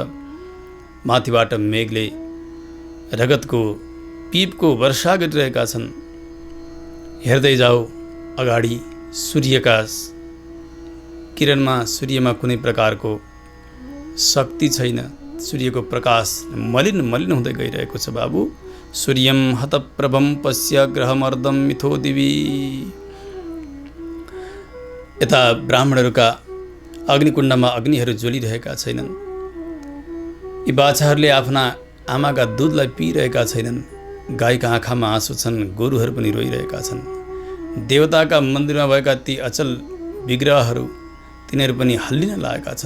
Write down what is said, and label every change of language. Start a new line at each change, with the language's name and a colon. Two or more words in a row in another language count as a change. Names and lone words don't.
Nepali: माथिबाट मेघले रगतको पिपको वर्षा गरिरहेका छन्। हेर्दै जाऊ अगाडि सूर्यका किरणमा, सूर्यमा कुनै प्रकारको शक्ति छैन। सूर्यको प्रकाश मलिन मलिन हुँदै गइरहेको छ बाबु।
Sanskrit: सूर्यम हतप्रभम पश्य ग्रहमर्दम मिथो दिवी।
Nepali: यता ब्राह्मणहरूका अग्निकुण्डमा अग्निहरू ज्वलिरहेका छैनन्। यी बाछाहरूले आफ्ना आमाका दुधलाई पिइरहेका छैनन्। गाईका आँखामा आँसु छन्। गोरुहरू पनि रोइरहेका छन्। देवताका मन्दिरमा भएका ती अचल विग्रहहरू तिनीहरू पनि हल्लिन लागेका छन्।